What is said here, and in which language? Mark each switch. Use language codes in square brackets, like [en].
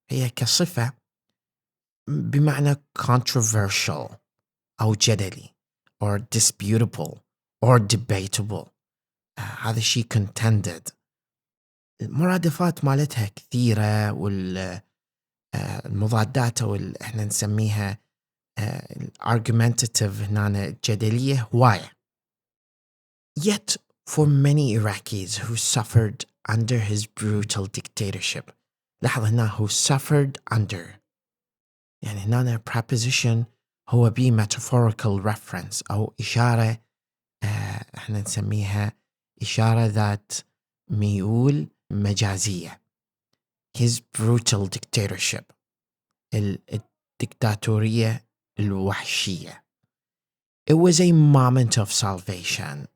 [ar] هي كصفة بمعنى controversial أو جدلي [en] or disputable or debatable. [ar] هذا الشيء contended. المرادفات مالتها كثيرة، والمضادات أو احنا نسميها argumentative هنا جدلية هواية. [en] Yet for many Iraqis who suffered under his brutal dictatorship. [ar] لاحظ هنا [en] who suffered under، [ar] يعني هنا preposition هو [en] be metaphorical reference [ar] أو إشارة احنا نسميها إشارة ذات ميول مجازية. [en] his brutal dictatorship، [ar] الدكتاتورية الوحشية. [en] It was a moment of salvation.